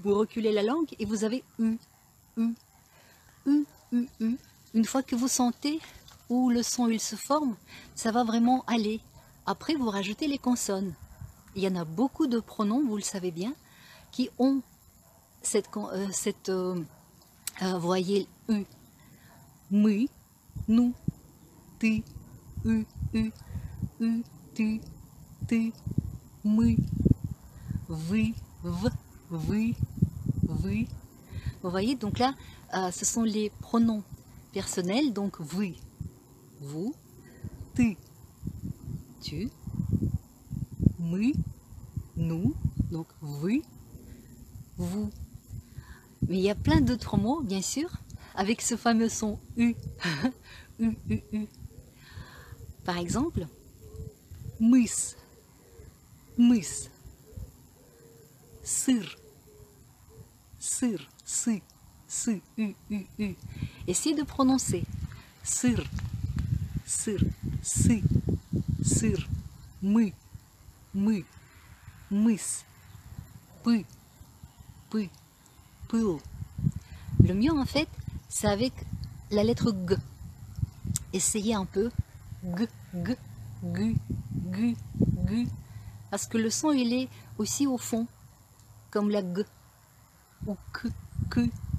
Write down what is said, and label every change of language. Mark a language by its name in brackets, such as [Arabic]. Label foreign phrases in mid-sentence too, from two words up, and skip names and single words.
[French] Vous reculez la langue et vous avez U. Une fois que vous sentez où le son il se forme, ça va vraiment aller. Après, vous rajoutez les consonnes. Il y en a beaucoup de pronoms, vous le savez bien, qui ont voyelle U. [Russian] Мы, nous, ты, U, tu, мы, вы, [French] vous. Vous voyez, donc là, ce sont les pronoms personnels, donc vous, tu, мы, nous, donc vous. Mais il y a plein d'autres mots, bien sûr, avec ce fameux son U. U. Par exemple, мыс, сыр, U. Essayez de prononcer sır, sır, [Russian] мы, мыс, пы, пыл. [French] Le mieux en fait, c'est avec la lettre G. Essayez un peu. G. Parce que le son, il est aussi au fond, comme la G. Ou G.